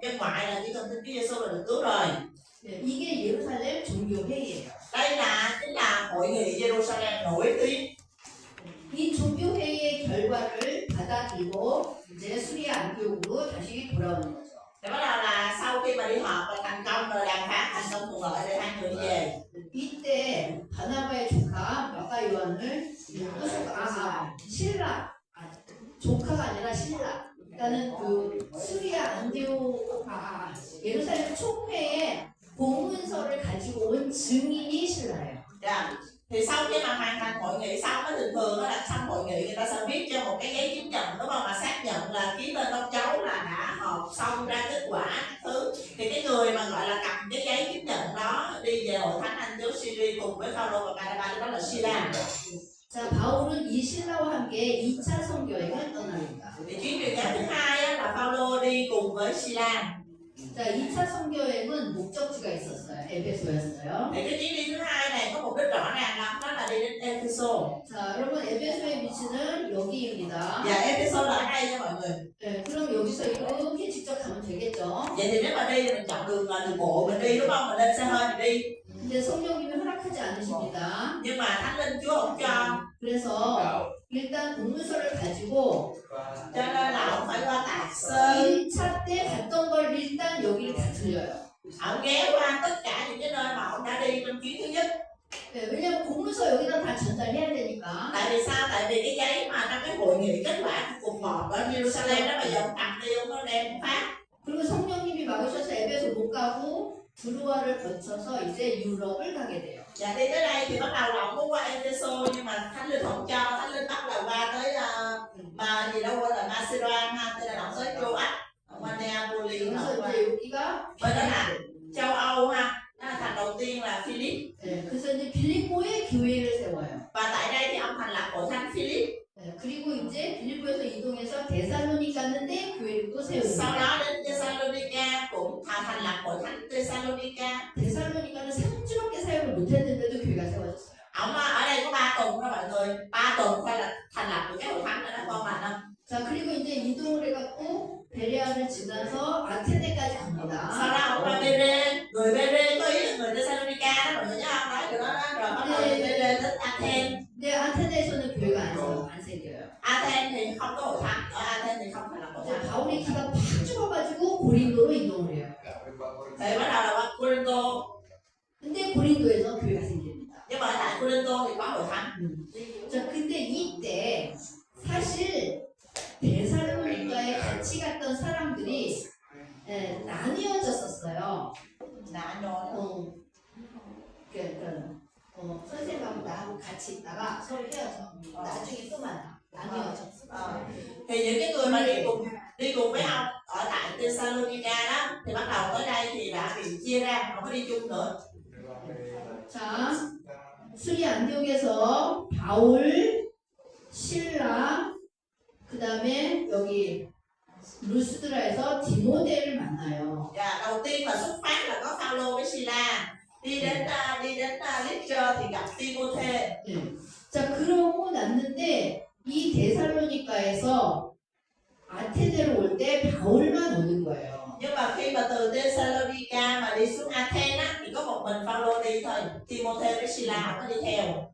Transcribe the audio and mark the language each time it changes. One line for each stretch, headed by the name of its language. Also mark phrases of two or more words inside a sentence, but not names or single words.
Vietnamese: Cái ngoại là chỉ cần tin Chúa Giêsu là được cứu rồi.
Korean: 네, 이게 예루살렘 종교회의예요.
Vietnamese: Đây chính là hội nghị Jerusalem nổi tiếng.
Korean: 이 종교회의의 결과를 받아들이고 이제 수리아 안디옥으로 다시 돌아오는 거죠.
Vietnamese: Thì bắt đầu là sau khi mà đi họp và thành công rồi đàm phán thành công thuận lợi thì hai người đi về.
Korean: 이때 바나바의 조카 마가 요한을 신라 조카가 아니라 신라 그러니까는 그 수리아 안디옥 예루살렘 총회에 공문서를 가지고 온 증인이 신라예요.
Vietnamese: Dạ. Thì sau khi mà hoàn thành hội nghị xong á, thường thường á là xong hội nghị người ta sẽ viết cho một cái giấy chứng nhận đúng không, mà xác nhận là ký tên con cháu là đã họp xong ra kết quả các thứ. Thì cái người mà gọi là cầm cái giấy chứng nhận đó đi về hội thánh Antioch Syria cùng với Phaolô và Barnabas đó là Sila.
Korean: 자, 바울은 이 신라와 함께 2차 선교행을 떠납니다.
Vietnamese: Thì chuyến truyền giáo thứ hai á, là Phaolô đi cùng với Sila.
Korean: 자, 2차 선교행은 목적지가 있었어요. 에베소였어요.
Vietnamese: Thì cái chuyến đi thứ hai này có mục đích rõ ràng lắm, đó là đi đến Ephesos.
Korean: 자, 여러분 에베소의 위치는 여기입니다.
Vietnamese: Dạ, Ephesos là ở đây nha mọi người.
Korean: 네, 그럼 여기서 이렇게 직접 가면 되겠죠.
Vietnamese: Vậy thì nếu mà đi thì mình chọn đường là đường bộ mình đi đúng không? Mình lên xe hơi mình đi.
Korean: 근데 성령님이 허락하지 않으십니다.
Vietnamese: Nhưng mà Thánh Linh Chúa không cho.
Korean: 그래서 일단 공문서를 가지고
Vietnamese: Cho nên là ông phải qua Tạc Sơn.
Korean: 1차 때 갔던 걸 일단 여기를 다 들려요.
Vietnamese: Ông ghé qua tất cả những cái nơi mà ông đã đi trong chuyến thứ nhất.
Korean: 네, 왜냐면 공문서 여기다 다 전달해야 되니까.
Vietnamese: Tại vì sao? Tại vì cái giấy mà trong cái hội nghị kết quả của cuộc họp ở Jerusalem đó bây giờ ông cầm đi ông có đem phát.
Korean: 그리고 성령님이 막으셔서 에베소 못 가고 드루아를 거쳐서 이제 유럽을 가게 돼요.
Vietnamese: Dạ đi tới đây thì bắt đầu là ông muốn qua Ephesos nhưng mà Thánh Linh không cho. Thánh Linh bắt đầu qua tới mà gì đâu gọi là Macedonia ha, tức là ông tới châu Ách, ông qua Neapolis,
Korean: 그래서
Vietnamese: ông qua
Korean: 이제 여기가
Vietnamese: bên đó là châu Âu ha. Đó là thành đầu tiên là Philip.
Korean: 네, 그래서 이제 빌립보에 교회를 세워요.
Vietnamese: Và tại đây thì ông thành lập hội thánh Philip.
Korean: 네, 그리고 이제 빌립보에서 이동해서 데살로니 갔는데 교회를 또
Vietnamese: Sau
Korean: 세웁니다.
Vietnamese: đó đến Thessalonica cũng thành lập hội thánh Thessalonica.
Korean: 데살로니가는 3주밖에 사역을 못했는데도 교회가 세워졌어요.
Vietnamese: Ông ở đây có 3 tuần đó mọi người, 3 tuần phải là thành lập được cái hội thánh này đó con mạnh không?
Korean: 자, 그리고 이제 이동을 해갖고 베레아를 지나서 아테네까지
Vietnamese: Sau
Korean: 갑니다.
Vietnamese: đó ông qua Bere, người Bere có ý là người Thessalonica đó mọi người nhớ không? Nói điều đó đó, rồi bắt đầu đi Bere đến Athens.
Korean: 근데 아테네에서는 교회가 안 생겨요.
Vietnamese: Athens thì không có hội thánh, ở Athens thì không thành lập hội
Korean: 자,
Vietnamese: thánh.
Korean: 바울의 기가 팍 죽어가지고 고린도로 이동을 해요.
Vietnamese: Thì bắt đầu là qua Corinto.
Korean: 근데 고린도에서 교회가 생깁니다.
Vietnamese: Nhưng mà ở tại Corinto thì có hội thánh.
Korean: 자, 근데 이때 사실 데살로니가에 같이 갔던 사람들이 나뉘어졌었어요.
Vietnamese: Là rồi.
Korean: 선생님하고 나하고 같이 있다가 서로 헤어져. 나중에 또 만나. 나뉘어졌어.
Vietnamese: Thì những cái người mà đi cùng với ông ở tại Thessalonica đó thì bắt đầu tới đây thì đã bị chia ra, không có đi chung nữa.
Korean: 자, 수리 안디옥에서 바울, 신라, 그 다음에 여기 루스드라에서 디모데를 만나요.
Vietnamese: Và đầu tiên mà xuất phát là có Phaolô với Sila, đi đến Lystra thì gặp Timôthê.
Korean: 자, 그러고 났는데 이 데살로니가에서 아테네로 올 때 바울만 오는 거예요.
Vietnamese: Nhưng mà khi mà từ Thessalonica mà đi xuống Athens á thì có một mình Phaolô đi thôi, Timôthê với Sila không có đi theo.